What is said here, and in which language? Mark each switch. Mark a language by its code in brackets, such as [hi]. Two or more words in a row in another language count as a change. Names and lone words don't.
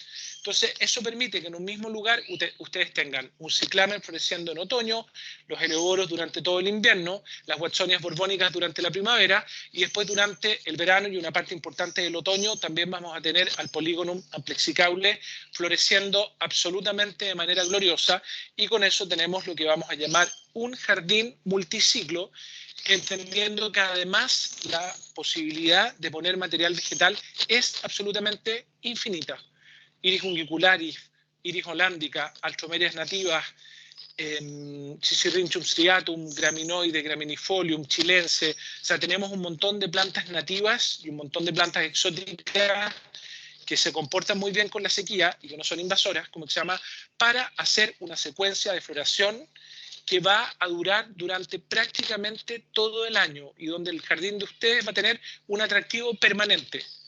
[es] Entonces, eso permite que en un mismo lugar ustedes tengan un ciclamen floreciendo en otoño, los heleboros durante todo el invierno, las watsonias borbónicas durante la primavera, y después durante el verano y una parte importante del otoño también vamos a tener al Polygonum amplexicaule floreciendo absolutamente de manera gloriosa, y con eso tenemos lo que vamos a llamar un jardín multiciclo, entendiendo que además la posibilidad de poner material vegetal es absolutamente infinita. Iris ungicularis, Iris hollandica, Alstroemerias nativas, Cicirrhinchum striatum, Graminoide, Graminifolium, chilense. O sea, tenemos un montón de plantas nativas y un montón de plantas exóticas que se comportan muy bien con la sequía y que no son invasoras, como se llama, para hacer una secuencia de floración que va a durar durante prácticamente todo el año y donde el jardín de ustedes va a tener un atractivo permanente.